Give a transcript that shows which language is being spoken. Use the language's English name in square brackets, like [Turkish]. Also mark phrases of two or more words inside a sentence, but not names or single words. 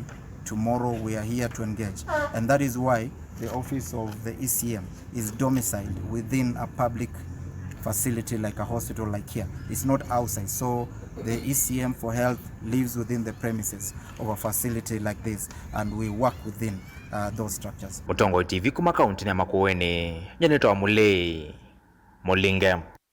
[English] Tomorrow we are here to engage, and that is why the office of the ECM is domiciled within a public facility like a hospital like here. It's not outside, so the ECM for health lives within the premises of a facility like this, and we work within those structures. [Kamba] Matongoew'e TV kuma Kauntini ya Makueni, nyenetwa mulinge.